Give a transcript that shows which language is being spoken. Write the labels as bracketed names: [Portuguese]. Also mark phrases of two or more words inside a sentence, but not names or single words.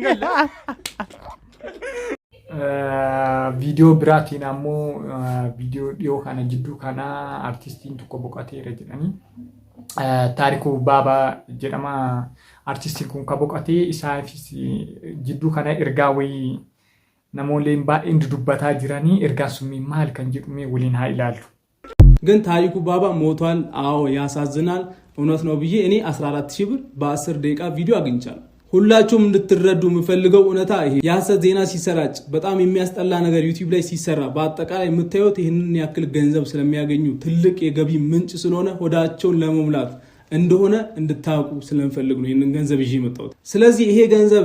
[Oromo] Viidiyoo biraatiin ammoo viidiyoo dhiyoo kana jidduu kana artistiin tokko boqoteera jedhanii Taarikuu Baabaa jedhama. Artistiin kun kan boqotee isaafis jidduu kana ergaa wayii namoonni baay'een dudubbataa jiranii ergaa sun maal kan jedhume waliin haa ilaallu. [Amharic] ግን ታሪኩ ባባ ሞቷል። አዎ ያሳዝናል። እውነት ነው ብዬ እኔ 14000 ብር በ10 ደቂቃ ቪዲዮ አግኝቻለሁ። ሁላችሁም እንድትረዱ የምፈልገው እውነታ ይሄ የሐሰት ዜና ሲሰራጭ በጣም የሚያስጠላ ነገር ዩቲዩብ ላይ ሲሰራ በአጠቃላይ የምታዩት ይሄንን ያክል ገንዘብ ስለሚያገኙ ትልቅ የገቢ ምንጭ ስለሆነ ሆዳቸውን ለመሙላት እንደሆነ እንድታውቁ ስለምፈልግ ነው ይሄንን ገንዘብ ይዤ መጣሁት። ስለዚህ ይሄ ገንዘብ